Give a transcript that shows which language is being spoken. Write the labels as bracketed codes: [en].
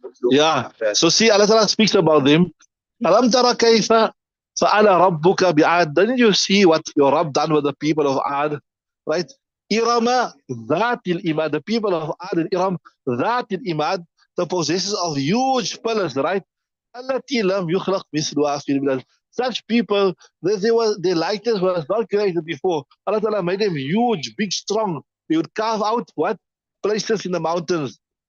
[en] Yeah. So see, Allah Ta'ala speaks about them. [ar] Alam tara kayfa fa'ala rabbuka bi'ad. [en] Didn't you see what your Rabb done with the people of Ad? Right? [ar] Irama dhatil imad. [en] The people of Ad and Iram dhatil imad, the possessors of huge pillars, right? [ar] التي لم يخلق مثلها في البلاد. [en] Such people, their likeness was not created before. Allah Ta'ala made them huge, big, strong. They would carve out what? Places in the mountains.